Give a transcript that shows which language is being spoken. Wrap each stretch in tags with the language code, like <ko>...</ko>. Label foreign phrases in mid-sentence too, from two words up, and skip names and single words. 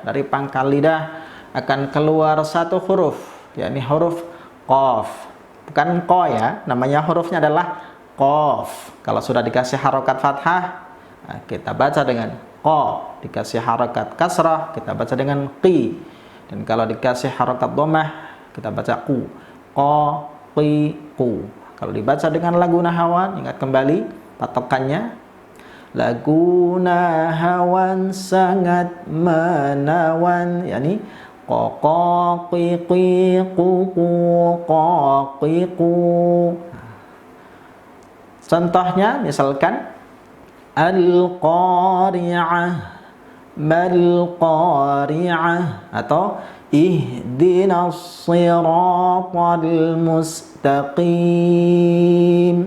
<id>Dari pangkal lidah akan keluar satu huruf, yakni huruf qaf. Bukan ko ya, namanya hurufnya adalah qaf. Kalau sudah dikasih harokat fathah, kita baca dengan ko. Dikasih harokat kasrah, kita baca dengan qi. Dan kalau dikasih harokat dhammah, kita baca ku. Ko, qi, ku. Kalau dibaca dengan lagu nahawan, ingat kembali patokannya. Lagu nahawan sangat menawan, yakni ko qi qi ku ku ko qi ku. Contohnya misalkan</id> <ar>القارعة ما القارعة,</ar> <id>atau</id> <ar>اهدنا الصراط المستقيم.</ar>